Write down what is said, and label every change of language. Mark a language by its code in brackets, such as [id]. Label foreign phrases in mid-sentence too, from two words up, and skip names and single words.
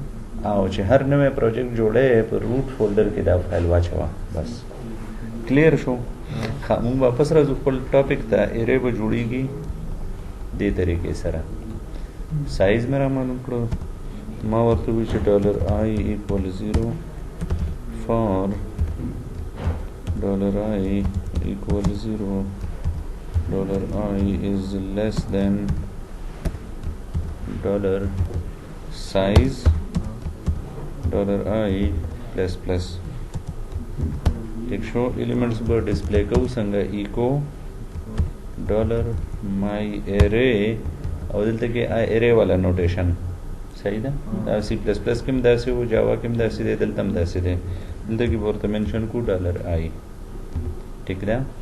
[ps] او چې هر نوې پروجیکټ جوړې په [en] root folder [ps] کې دا فایل واچوا بس کلیر شو موږ واپس راځو خپل ټاپک ته ایرے به جوړیږي دې طریقې سره سایز مې را معلوم کړو ما ورته وی چې [en] $i = 0 for $i = 0 $i is less than $size $i ++ [ps] ٹھیک شو ایلیمنٹس به ډسپلی کو څنګه ایکو $myArray او دلته کې array والا نوټیشن صحیح ده دا C++ کې هم داسې او جاوا کې هم داسې دی دلته هم داسې دی دلته کې ورته منشن کو $i ٹھیک ده